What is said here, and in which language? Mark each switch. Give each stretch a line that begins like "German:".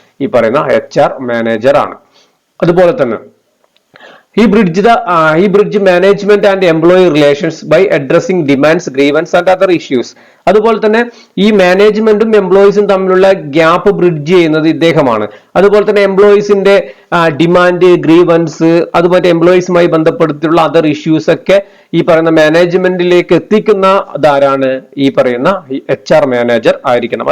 Malayalam: ഈ പറയുന്ന HR manager ആണ്. അതുപോലെ തന്നെ
English: He bridge management and employee relations by addressing demands, grievances and other issues.
Malayalam: അതുപോലെ തന്നെ ഈ മാനേജ്മെന്റും എംപ്ലോയീസും തമ്മിലുള്ള ഗ്യാപ്പ് ബ്രിഡ്ജ് ചെയ്യുന്നത് ഇദ്ദേഹമാണ്. അതുപോലെ തന്നെ എംപ്ലോയീസിന്റെ ഡിമാൻഡ്, ഗ്രീവൻസ്, അതുപോലെ എംപ്ലോയീസുമായി ബന്ധപ്പെടുത്തിയുള്ള അതർ ഇഷ്യൂസ് ഒക്കെ ഈ പറയുന്ന മാനേജ്മെന്റിലേക്ക് എത്തിക്കുന്ന ധാരാണ് ഈ പറയുന്ന HR മാനേജർ ആയിരിക്കണം.